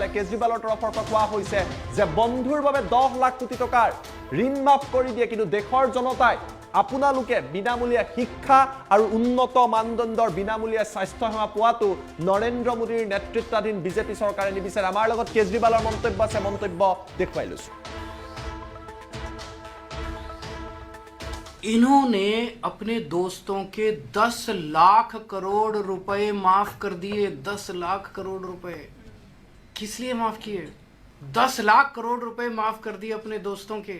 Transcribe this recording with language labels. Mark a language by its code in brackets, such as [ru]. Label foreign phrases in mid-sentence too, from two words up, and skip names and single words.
[as] কেজৰিৱালৰ তৰফৰ পৰা কোৱা হৈছে যে বন্ধুৰ বাবে 10 লাখ কোটি টকাৰ ঋণ মাফ কৰি দিয়ে, কিন্তু দেশৰ জনতাই আপোনালোকে বিনামূলীয়া শিক্ষা আৰু উন্নত মানদণ্ডৰ বিনামূলীয়া স্বাস্থ্য সেৱা পোৱাটো নৰেন্দ্ৰ মোদীৰ নেতৃত্বাধীন বিজেপি চৰকাৰে নিবিচাৰে। আমাৰ লগত কেজৰিৱালৰ মন্তব্য আছে, মন্তব্য দেখুৱাই লৈছো। [hi] इन्होंने अपने दोस्तों के 10 लाख करोड़ रुपए माफ कर दिए। 10 लाख करोड़ रुपए किस लिए माफ किए? 10 लाख करोड़ रुपए माफ कर दिए अपने दोस्तों के।